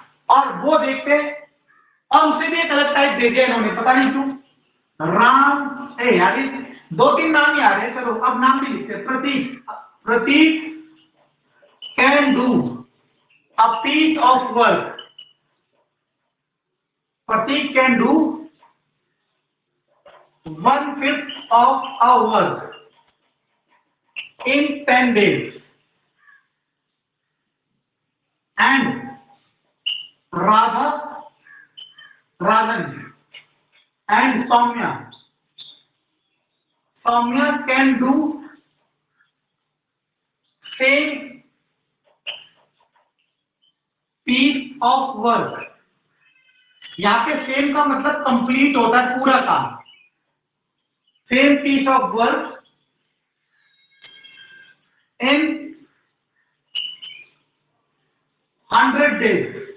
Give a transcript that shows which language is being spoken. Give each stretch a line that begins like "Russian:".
Hindi: और वो देखते हैं। और उसे भी एक अलग टाइप दे दिया इन्होंने, पता नहीं क्यों। राम यार 2-3 नाम ही आ रहे हैं, चलो अब नाम भी लिखते हैं।
English: Prateek, Prateek can do a piece of work. Prateek can do 1/5 of a work in 10 days, and Radha, Radhan and Soumya can do same piece of work।
Hindi: यहाँ पे सेम का मतलब कंप्लीट होता है पूरा काम।
English: Same piece of work in 100 days।